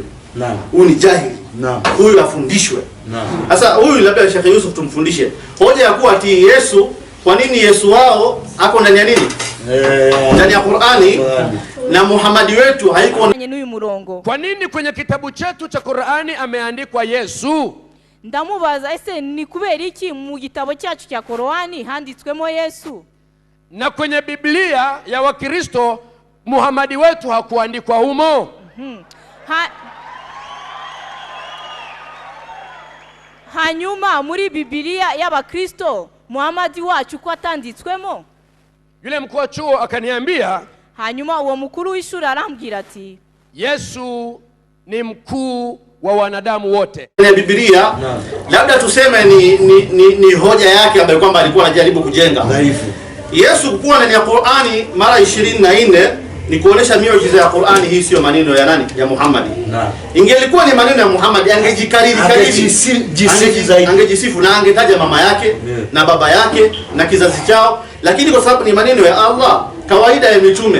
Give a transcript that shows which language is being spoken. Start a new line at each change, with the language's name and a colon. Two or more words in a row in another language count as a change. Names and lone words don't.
Swahili: Naam. Huyu ni jahili. Naam. Huyu afundishwe. Naam. Sasa huyu labda Sheikh Yusuf tumfundishe. Hoja ya kuwa ati Yesu, kwa nini Yesu wao ako ndani ya nini? Ndani ya Qur'ani na Muhammad wetu haiko kwenye nuyu murongo. Kwa nini kwenye kitabu chetu cha Qur'ani ameandikwa Yesu?
Kinyarwanda: Ndamubaza ese ni kubera iki mu gitabo cyacu cya Qur'ani handitswemo Yesu?
Swahili: Na kwenye Biblia ya Wakristo Muhammad wetu hakuandikwa humo.
Kinyarwanda: Hanyuma muri Biblia y'Abakristo Muhammad wacu ko atanditswemo?
Swahili: Yule mkuu wa chuo akaniambia,
Kinyarwanda: hanyuma uwo mukuru w'ishuri arambwira ati,
Swahili: Yesu ni mkuu wa wanadamu wote. Kwenye Biblia labda tuseme ni hoja yake ambayo kwamba alikuwa anajaribu kujenga dhaifu. Yesu kuwa ndani ya Qur'ani mara 24 ni kuonesha miujiza ya Qur'ani. Hii sio maneno ya nani? Ya Muhammad. Ingelikuwa ni maneno ya Muhammad angejikariri angejisifu na angetaja mama yake na baba yake na kizazi chao, lakini kwa sababu ni maneno ya Allah, kawaida ya mitume.